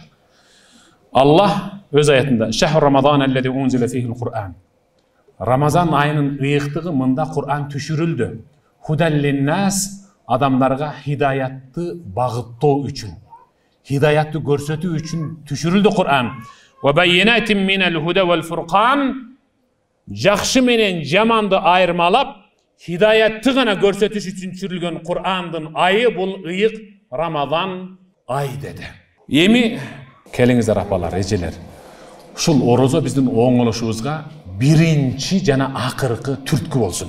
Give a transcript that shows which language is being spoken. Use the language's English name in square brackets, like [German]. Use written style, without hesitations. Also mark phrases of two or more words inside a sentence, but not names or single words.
[Kyrgyz] Аллах өз аятында: [Arabic] "شهر رمضان الذي أنزل فيه القرآن." [Kyrgyz] Рамазан айынын ыйыктыгы мында Кур'ан түшүрүлдү. [Arabic] هدى للناس, [Kyrgyz] адамдарга хидаятты багыттоо үчүн, хидаятты көрсөтүү үчүн түшүрүлдү Кур'ан. [Arabic] وبينات من الهدى والفرقان, [Kyrgyz] жакшы менен жаманды айырмалап, хидаятты гана көрсөтүш үчүн түшүрүлгөн Кур'андын айы бул ыйык Рамазан ай деди. Эми келиңиздер апалар, эжелер. Ушул орозо биздин оңолушубузга биринчи жана акыркы түрткү болсун.